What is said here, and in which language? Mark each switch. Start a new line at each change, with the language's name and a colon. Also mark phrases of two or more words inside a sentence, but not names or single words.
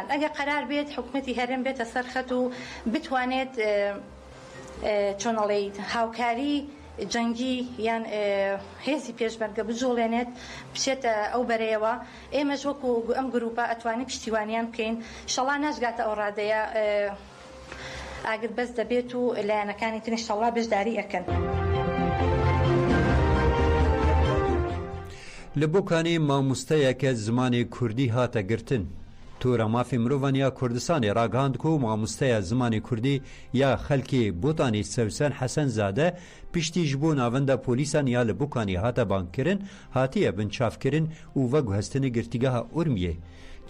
Central Kurdish: ئەگە قەرار بێت حکومەتی هەرێم بێتە سەرخەت و بتوانێت چۆنەڵێ هاوکاری جەنگی یان هێزی پێشبەرگە بجوڵێنێت بچێتە ئەو بەرەیەوە ئێمەش وەکو ئەم گروپە ئەتوانی پشتیوانیان بکەین شەڵا ناشگاتە ئەو ڕادەیە ئاگر بەس دەبێت و لایەنەکانی ترش شەڵا بەشداری ئەکەن.
Kurdish: Li Bokanê mamosteyeke zimanê Kurdî hate girtin. Tora mafê mirovan ya Kurdistanê ragihand ku mamosteya zimanê Kurdî ya xelkê Botanê Sewsen Hesenzade piştî ji bo navenda polîsan ya li Bokanê hate bangkirin, hatiye bin çavkirin û veguhestinê girtîgeha Urmiyê.